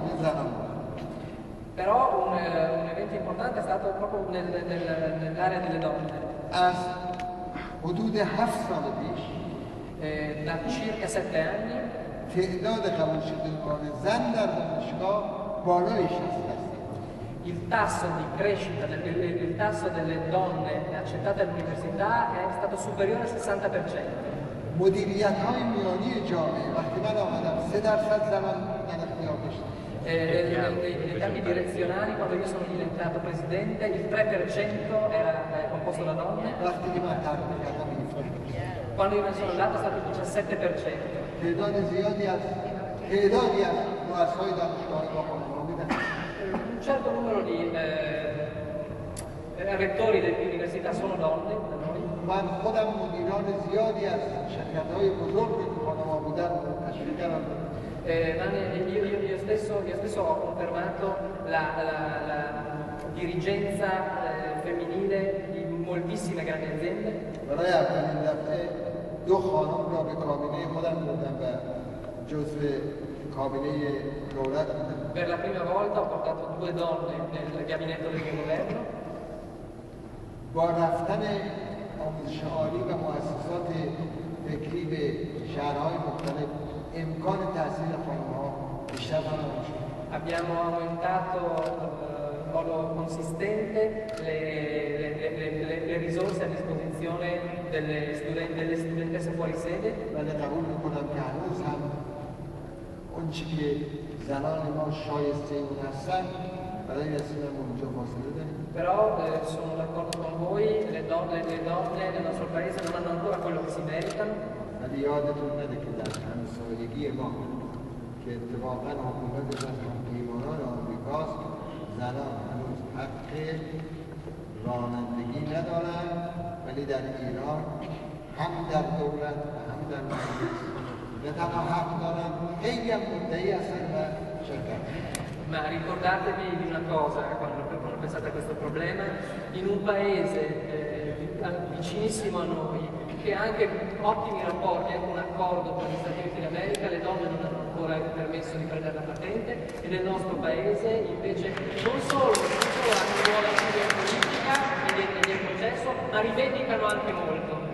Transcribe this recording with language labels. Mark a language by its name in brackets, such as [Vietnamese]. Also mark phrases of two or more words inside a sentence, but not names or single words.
[Italian] Però un evento importante è stato proprio nell'area delle donne. [Persian] حدود 7 سال پیش [Italian] Da circa 7 anni [Persian] تعداد قبول شدگان زن در دانشگاه بالای 60% [Italian] il tasso di crescita, il tasso delle donne accettate all'università è stato superiore al 60%. [Persian] مدیریت‌های میانی جامعه وقتی من آمدم 3% زنان در اختیار داشتن. [Italian] Nei campi direzionali, quando io sono diventato presidente, il 3% era composto da donne. Quando io me ne sono andato è stato il 17%. Un certo numero di rettori delle università sono donne da noi. [Persian] من خودم مدیران زیادی از شرکت‌های بزرگ که پاناما بودن تشویق کردم. [Italian] Io stesso ho confermato la dirigenza femminile di moltissime grandi aziende. [Persian] برای اولین دفعه 2 خانم را به کابینه خودم بردم و جزو کابینه دولت بودم. [Italian] Per la prima volta ho portato 2 donne nel gabinetto del mio governo. [Persian] با رفتن آموزش عالی و مؤسسات فکری به شهرهای مختلف امکان تحصیل خانم‌ها بیشتر فراهم شد. [Italian] Abbiamo aumentato in modo consistente le risorse a disposizione delle studentesse fuori sede. [Persian] ولی قبول میکنم که هنوز هم اون چی که زنان ما شایسته اون هستن برای رسیدن اونجا فاصله داریم. [Italian] Però sono d'accordo con voi, le donne nel nostro paese non hanno ancora quello che si meritano. [Persian] ولی یادتون نده که در همسایگی ما که اتفاقا حکومتش از همپیمانان آمریکاست زنان هنوز حق رانندگی ندارن ولی در ایران هم در دولت و هم در مجلس به تنها حق دارن خیلی هم مدعی هستن و شرکت. [Italian] Ma ricordatevi di una cosa quando pensate a questo problema, in un paese vicinissimo a noi, che ha anche ottimi rapporti, anche un accordo con gli Stati Uniti d'America, le donne non hanno ancora il permesso di prendere la patente e nel nostro paese invece non solo hanno un ruolo attivo in politica e nel processo, ma rivendicano anche molto.